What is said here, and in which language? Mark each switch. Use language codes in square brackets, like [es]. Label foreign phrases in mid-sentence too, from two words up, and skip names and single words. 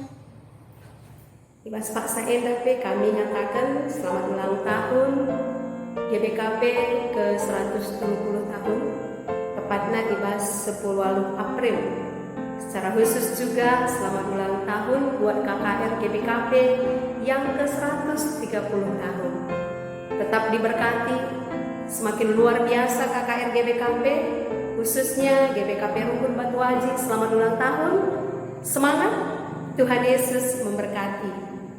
[id] Ibas paksa NDP kami nyatakan selamat ulang tahun GBKP ke 120 tahun. Tepatnya Ibas 10 April. Secara khusus juga selamat ulang tahun buat KKR GBKP yang ke 130 tahun. Tetap diberkati, semakin luar biasa KKR GBKP, khususnya GBKP Runggun Batu Aji. Selamat ulang tahun. Semangat, Tuhan Yesus memberkati.